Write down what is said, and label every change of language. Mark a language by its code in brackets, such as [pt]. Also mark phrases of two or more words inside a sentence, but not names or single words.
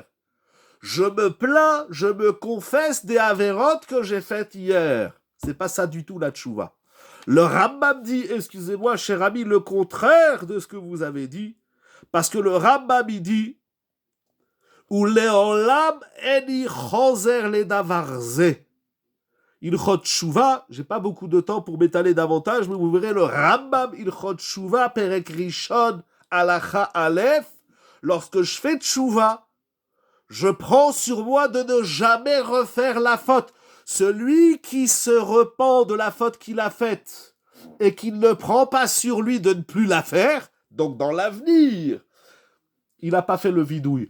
[fr] Je me plains, je me confesse des avérotes que j'ai faites hier. C'est pas ça du tout la Tshuva. Le Rambam dit, excusez-moi, cher ami, le contraire de ce que vous avez dit, parce que le Rambam il dit, [he] ולעולם אינו חוזר לדבר זה. [fr] Ilchot Tshuva, j'ai pas beaucoup de temps pour m'étaler davantage, mais vous verrez le Rambam Ilchot Tshuva [he] פרק ראשון הלכה א. [fr] Lorsque je fais Tshuva, je prends sur moi de ne jamais refaire la faute. Celui qui se repent de la faute qu'il a faite et qui ne prend pas sur lui de ne plus la faire, donc dans l'avenir, il n'a pas fait le vidouille.